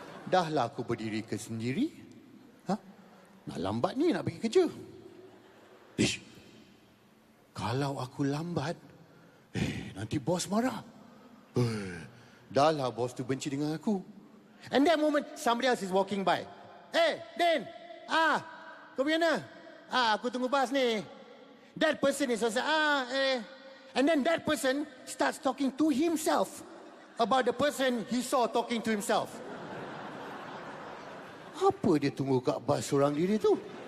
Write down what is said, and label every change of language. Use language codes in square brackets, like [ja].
[ms] Dahlah aku berdiri ke sendiri. Nak lambat ni nak pergi kerja. Ish. Kalau aku lambat, nanti bos marah. Dahlah bos tu benci dengan aku. [en] And that moment, somebody else is walking by. [ms] Hey, Dan. Kau pergi mana? Aku tunggu bas ni. [en] That person is also, And then that person starts talking to himself about the person he saw talking to himself. [ms] Apa dia tunggu kat bas seorang diri tu?